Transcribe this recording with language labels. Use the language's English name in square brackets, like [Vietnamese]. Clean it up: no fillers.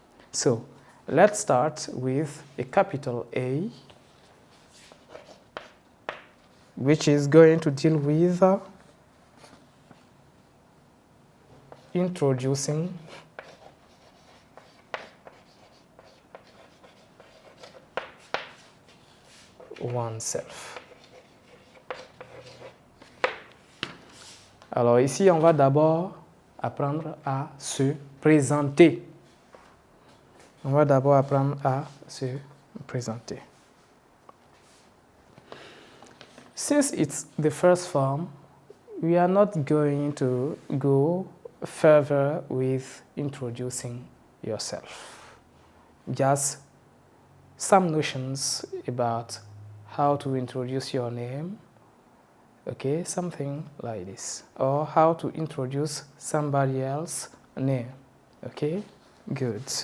[English] So, let's start with a capital A, which is going to deal with introducing oneself. [French] Alors ici, on va d'abord apprendre à se présenter. On va d'abord apprendre à se présenter. [English] Since it's the first form, we are not going to go further with introducing yourself. Just some notions about how to introduce your name, okay, something like this, or how to introduce somebody else's name, okay, good.